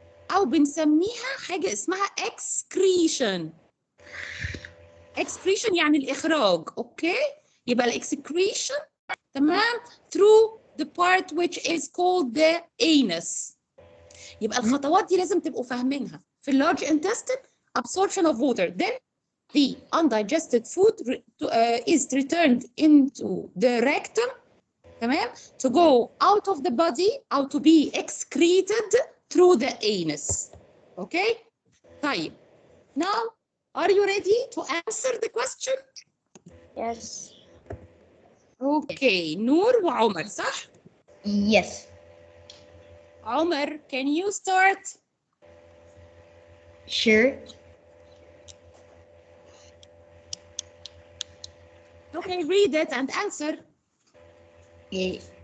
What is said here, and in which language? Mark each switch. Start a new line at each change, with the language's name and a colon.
Arabic: او بنسميها حاجة اسمها excretion. excretion يعني الإخراج.
English: Okay?
Arabic: يبقى الاكسكريشن تمام
English: through the part which is called the anus.
Arabic: يبقى الخطوات دي لازم تبقوا فاهمينها.
English: في large intestine absorption of water, then the undigested food is returned into the rectum تمام to go out of the body or to be excreted through the anus. Okay? طيب now are you ready to answer the question? Yes. Okay, نور وعمر صح؟ Yes. عمر, can you start? Sure. Okay, read it and answer. Yeah.